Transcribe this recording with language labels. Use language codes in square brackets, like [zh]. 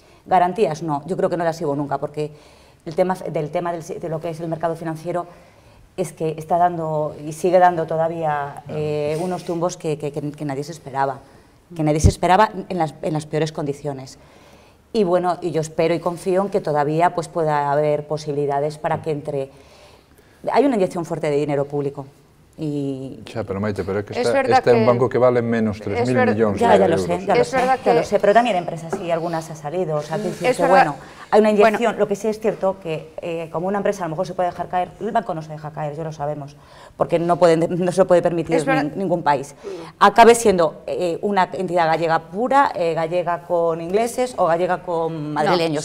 [es] Garantías no, yo creo que no las hubo nunca, porque el tema de lo que es el mercado financiero es que está dando y sigue dando todavía unos tumbos que nadie se esperaba, en las peores condiciones. Y bueno, y yo espero y confío en que todavía pues pueda haber posibilidades para que entre... Hay una inyección fuerte de dinero público. [gl] Xa, pero Maite, pero é que este é un banco que vale menos 3.000 millóns de euros. [es] Ya lo sé, pero también empresas y algunas ha salido, o sea, que bueno, hay una inyección, lo que sí es cierto que como una empresa a lo mejor se puede dejar caer, el banco no se deja caer, ya lo sabemos, porque no se lo puede permitir ningún país. Acabe siendo una entidad gallega pura, gallega con ingleses o gallega con madrileños.